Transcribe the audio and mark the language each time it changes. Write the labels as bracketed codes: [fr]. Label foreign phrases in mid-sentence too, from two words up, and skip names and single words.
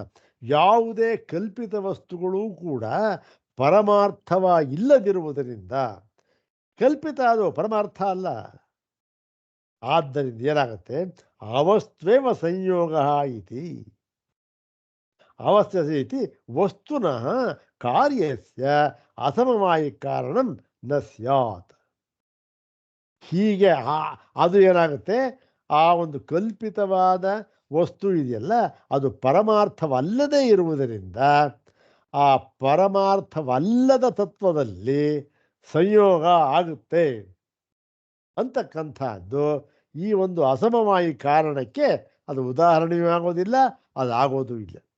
[kn] ಯಾವುದೇ ಕಲ್ಪಿತ ವಸ್ತುಗಳೂ ಕೂಡ ಪರಮಾರ್ಥವಾಗಿಲ್ಲದಿರುವುದರಿಂದ ಕಲ್ಪಿತ, ಅದು ಪರಮಾರ್ಥ ಅಲ್ಲ. ಆದ್ದರಿಂದ ಏನಾಗುತ್ತೆ? [sa] ಅವಸ್ತ್ವೇವ ಸಂಯೋಗ ಇತಿ. ಅವಸ್ಥೆ ಇತಿ ವಸ್ತುನಃ ಕಾರ್ಯಸ್ಯ ಅಸಮವಾಯಿ ಕಾರಣಂ ನ ಸ್ಯಾತ್. [kn] ಹೀಗೆ ಅದು ಏನಾಗುತ್ತೆ? ಆ ಒಂದು ಕಲ್ಪಿತವಾದ ವಸ್ತು ಇದೆಯಲ್ಲ, ಅದು ಪರಮಾರ್ಥವಲ್ಲದೇ ಇರುವುದರಿಂದ ಆ ಪರಮಾರ್ಥವಲ್ಲದ ತತ್ವದಲ್ಲಿ ಸಂಯೋಗ ಆಗುತ್ತೆ ಅಂತಕ್ಕಂಥದ್ದು ಈ ಒಂದು ಅಸಮವಾಯಿ ಕಾರಣಕ್ಕೆ ಅದು ಉದಾಹರಣೆಯೂ ಆಗೋದಿಲ್ಲ, ಅದು ಆಗೋದು ಇಲ್ಲ.